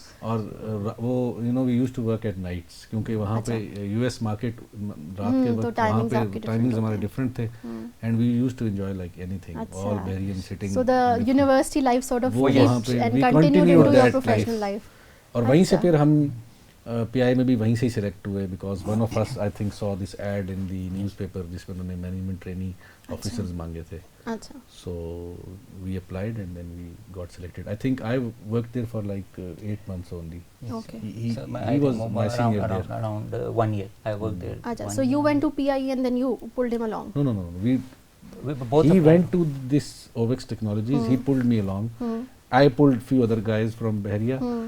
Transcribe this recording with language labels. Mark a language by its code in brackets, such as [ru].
[ur] اور وہ [en] you know we used to work at nights [ur] کیونکہ وہاں پہ [en] US market [ur] رات کے وقت وہاں پہ ٹائمنگز ہمارے ڈفرینٹ تھے, [en] and we used to enjoy like anything. All Bahrians sitting. So the university life sort of flourished and continued into your professional life. [ur] اور وہیں سے پھر ہم پی آئی میں بھی وہیں سے ہی سلیکٹ ہوئے, [en] because one of us I think so this ad in the newspaper [ur] جس میں انہوں نے [en] management training officers [ur] مانگے تھے. اچھا. [en] So we applied and then we got selected. I think I worked there for like 8 months only. Okay. He was my senior there. Around 1 year I worked there. Acha, so you went to PIE and then you pulled him along? No. We both He went to this OVEX Technologies. He pulled me along. I pulled few other guys from Bahria.